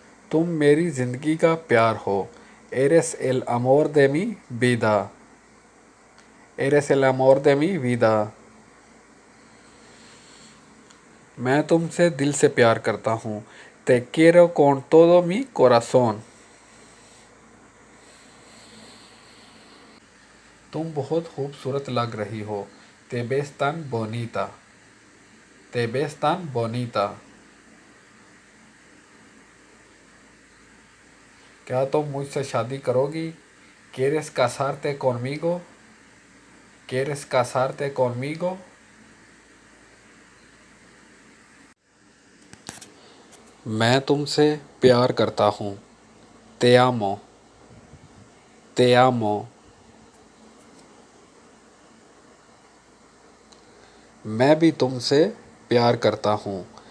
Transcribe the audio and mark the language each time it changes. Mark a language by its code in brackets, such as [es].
[hi] तुम मेरी ज़िंदगी का प्यार हो। [es] Eres el amor de mi vida. Eres el amor de mi vida. [hi] मैं तुमसे दिल से प्यार करता हूँ। [es] Te quiero con todo mi corazón. [hi] तुम बहुत खूबसूरत लग रही हो। [es] Te ves tan bonita. Te ves tan bonita. [hi] क्या तुम मुझसे शादी करोगी? [es] ¿Quieres casarte conmigo? ¿Quieres casarte conmigo? [hi] मैं तुमसे प्यार करता हूँ। [es] Te amo. Te amo. [hi] मैं भी तुमसे प्यार करता हूँ।